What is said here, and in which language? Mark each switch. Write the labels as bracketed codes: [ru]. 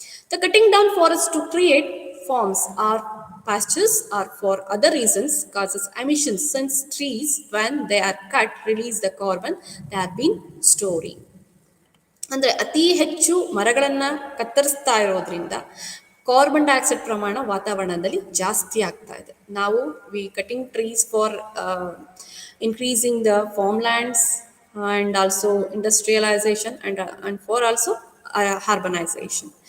[en] The cutting down forest to create farms or pastures or for other reasons causes emissions, since trees when they are cut release the carbon they have been storing. [kn] ಅಂದ್ರೆ ಅತಿ ಹೆಚ್ಚು ಮರಗಳನ್ನ ಕತ್ತರಿಸ್ತಾ ಇರೋದ್ರಿಂದ carbon dioxide ಪ್ರಮಾಣ ವಾತಾವರಣದಲ್ಲಿ ಜಾಸ್ತಿ ಆಗ್ತಾ ಇದೆ. [en] ನಾವು cutting trees for increasing the farmlands and also industrialization and for also urbanization.